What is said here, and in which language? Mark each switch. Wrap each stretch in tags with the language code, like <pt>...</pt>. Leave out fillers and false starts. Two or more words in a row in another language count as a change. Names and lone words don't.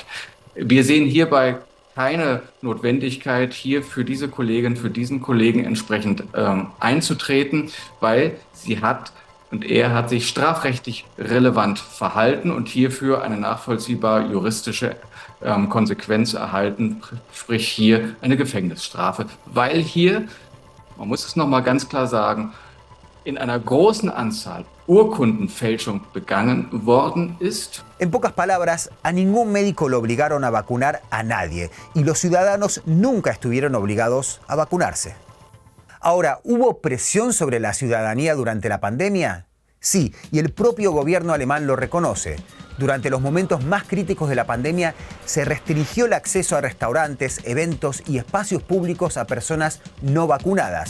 <de>Wir sehen hierbei keine Notwendigkeit, hier für diese Kollegin, für diesen Kollegen entsprechend einzutreten, weil er hat sich strafrechtlich relevant verhalten und hierfür eine nachvollziehbare juristische Konsequenz erhalten, sprich hier eine Gefängnisstrafe, weil hier, man muss es nochmal ganz klar sagen, in einer großen Anzahl Urkundenfälschung begangen worden ist.</de> <es>En pocas palabras, a ningún médico lo obligaron a vacunar a nadie y los ciudadanos nunca estuvieron obligados a vacunarse. Ahora, ¿hubo presión sobre la ciudadanía durante la pandemia? Sí, y el propio gobierno alemán lo reconoce. Durante los momentos más críticos de la pandemia, se restringió el acceso a restaurantes, eventos y espacios públicos a personas no vacunadas.</es>